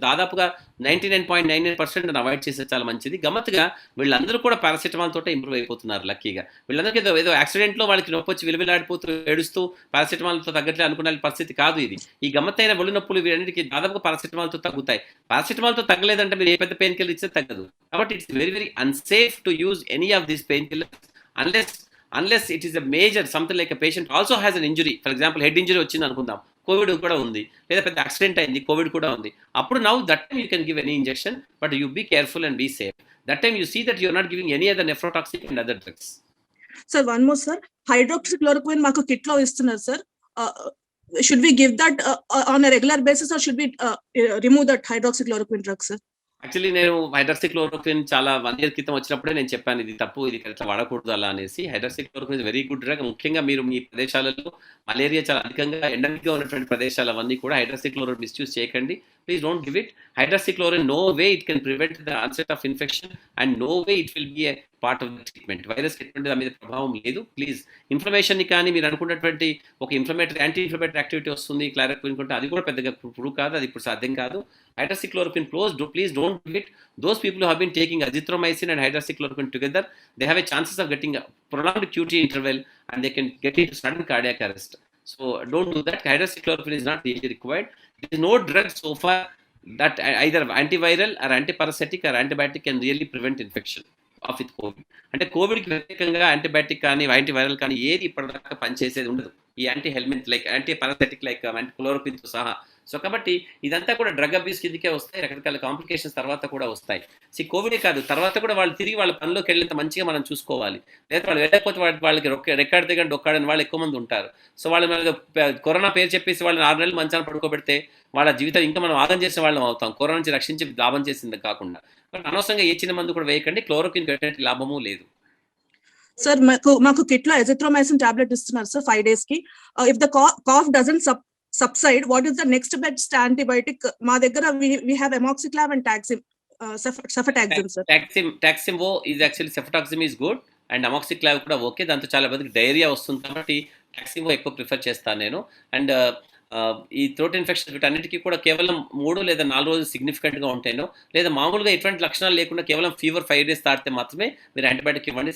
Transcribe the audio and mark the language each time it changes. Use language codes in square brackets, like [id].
[te] దాదాపుగా 99.99% అవాయిడ్ చేస్తే చాలా మంచిది. గమ్మత్తుగా వీళ్ళందరూ కూడా పారాసిటమాల్ తోటే ఇంప్రూవ్ అయిపోతున్నారు లక్కీగా. వీళ్ళందరికీ ఏదో యాక్సిడెంట్లో వాళ్ళకి నొప్పి వచ్చి విలువిలాడిపోతూ ఏడుస్తూ పారాసిటమాల్తో తగ్గట్లే అనుకునే పరిస్థితి కాదు ఇది. ఈ గమ్మత్తైన ఒళ్ళు నొప్పులు వీరన్నిటికీ దాదాపుగా పారాసిటమాల్తో తగ్గుతాయి. పారాసిటమాల్తో తగ్గలేదంటే మీరు ఏ పెద్ద పెయిన్ కిల్లర్ ఇస్తే తగ్గదు. కాబట్టి [en] it's very very unsafe to use any of these pain killers unless it is a major something like a patient also has an injury, for example head injury [te] వచ్చింది అనుకుందాం, కోవిడ్ కూడా ఉంది, లేదా పెద్ద accident అయింది, కోవిడ్ కూడా ఉంది, అప్పుడు [en] now that time you can give any injection, but you be careful and be safe. That time you see that you are not giving any other nephrotoxic and other drugs. Sir, one more sir. [te] Hydroxychloroquine మాకు kit లో ఇస్తున్నారు sir. [en] Should we give that on a regular basis or should we remove that hydroxychloroquine drug, sir? [te] Actually నేను hydroxychloroquine చాలా 1 year క్రితం వచ్చినప్పుడే నేను చెప్పాను ఇది తప్పు, ఇది ఇట్లా వాడకూడదు అలా అనేసి. Hydroxychloroquine very good drug. ముఖ్యంగా మీరు మీ ప్రదేశాలలో మలేరియా చాలా అధికంగా ఎండమిక్గా ఉన్నటువంటి ప్రదేశాలు అవన్నీ కూడా హైడ్రాక్సిక్లోరోక్విన్ మిస్యూజ్ చేయకండి. [en] Please don't give it. Hydroxychloroquine no way it can prevent the onset of infection and no way it will be a part of the treatment. [te] Virus treatment దాని మీద ప్రభావం లేదు. ప్లీజ్ ఇన్ఫ్లమేషన్ని కానీ మీరు అనుకున్నటువంటి ఒక ఇన్ఫ్లమేటరీ యాంటీ ఇన్ఫ్లమేటరీ యాక్టివిటీ వస్తుంది క్లారిక్విన్ కొంటే అది కూడా పెద్దగా ప్రూవ్ కాదు, అది ఇప్పుడు సాధ్యం కాదు. [en] Hydroxychloroquine please don't give it. Those people who have been taking azithromycin and hydroxychloroquine together, they have a chances of getting a prolonged QT interval and they can get into sudden cardiac arrest. So don't do that. Hydroxychloroquine is not really required. There is no drug so far that either antiviral or antiparasitic or antibiotic can really prevent infection of with COVID. [te] అంటే కోవిడ్కి వ్యతిరేకంగా antibiotic కానీ antiviral కానీ ఏది ఇప్పటిదాకా పనిచేసేది ఉండదు. ఈ anti helmet like anti పారాసెటిక్ like క్లోరోక్విన్తో సహా. సో కాబట్టి ఇదంతా కూడా డ్రగ్ అబ్యూస్ కిందకే వస్తాయి, రకరకాల కాంప్లికేషన్స్ తర్వాత కూడా వస్తాయి. కోవిడే కాదు, తర్వాత కూడా వాళ్ళు తిరిగి వాళ్ళ పనిలోకి వెళ్ళేంత మంచిగా మనం చూసుకోవాలి. లేదా వాళ్ళు వెళ్ళకపోతే వాళ్ళకి రెక్కాడితే కానీ డొక్కాడని వాళ్ళు ఎక్కువ మంది ఉంటారు. సో వాళ్ళు కరోనా పేరు చెప్పేసి వాళ్ళని 6 నెలలు మంచాన పడుకోబెడితే వాళ్ళ జీవితం ఇంకా మనం ఆగం చేసిన వాళ్ళం అవుతాం, కరోనా నుంచి రక్షించి లాభం చేసింది కాకుండా. అనవసరంగా ఏ చిన్న మందు కూడా వేయకండి. క్లోరోక్విన్ ఎటువంటి లాభము లేదు. సార్ మాకు కిట్ లో ఎజిథ్రోమైసిన్ టాబ్లెట్ ఇస్తున్నారు సార్ 5 days కి. [en] If the cough doesn't subside, what is the next best antibiotic? [te] మా దగ్గర [en] we have amoxiclav and cefotaxime sir. Taximo is actually cefotaxime is good and amoxiclav [te] కూడా okay. దాంతో చాలా మందికి diarrhoea వస్తుంది కాబట్టి టాక్సిమో ఎక్కువ ప్రిఫర్ చేస్తాను నేను. అండ్ ఈ థ్రోట్ ఇన్ఫెక్షన్ వీటన్నిటికీ కూడా కేవలం 3 లేదా 4 రోజులు సిగ్నిఫికెంట్గా ఉంటాయో, లేదా మామూలుగా ఎటువంటి లక్షణాలు లేకుండా కేవలం ఫీవర్ 5 days దాటితే మాత్రమే మీరు యాంటీబయాటిక్ ఇవ్వండి.